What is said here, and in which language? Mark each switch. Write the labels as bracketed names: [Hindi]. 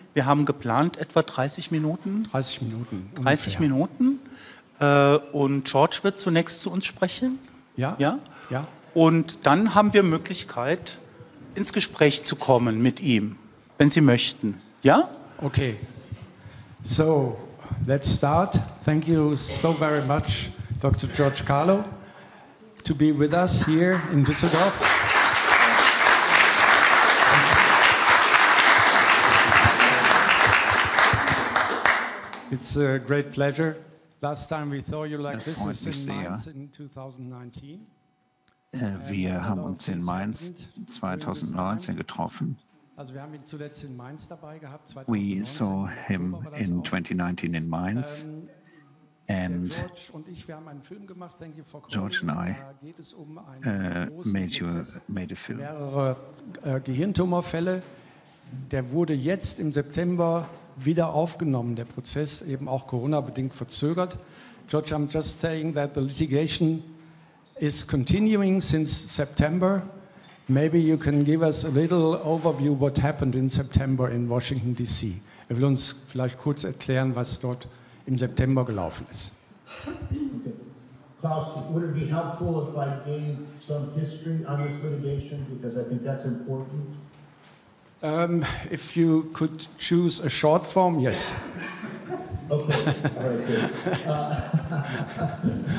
[German] Wir haben geplant etwa 30 Minuten. 30 Minuten. 30 Minuten. Und George wird zunächst zu uns sprechen. Ja? Ja? Ja. Und dann haben wir Möglichkeit, ins Gespräch zu kommen mit ihm, wenn Sie möchten. Ja? [English] Okay. So, let's start. Thank you so very much, Dr. George Carlo, to be with us here in Düsseldorf. It's a great pleasure. Last time we saw you like this is in Mainz in 2019. [German] Wir haben uns in Mainz 2019 getroffen. Also wir haben ihn zuletzt in Mainz dabei gehabt. 2019. [English] We saw him in 2019 in Mainz. And [German] George und ich, wir haben einen Film gemacht. [English] Thank you for calling. George and I [German] Da geht es um einen großen Prozess, [English] made a film. [German] mehrere Gehirntumorfälle. Der wurde jetzt im September wieder aufgenommen, der Prozess, eben auch Corona-bedingt verzögert. [English] George, I'm just saying that the litigation is continuing since September. Maybe you can give us a little overview what happened in September in Washington, D.C. [German] Er will uns vielleicht kurz erklären, was dort im September gelaufen ist. [English] Okay. Klaus, would it be helpful if I gave some history on this litigation? Because I think that's important. If you could choose a short form, yes. Okay, all right, good.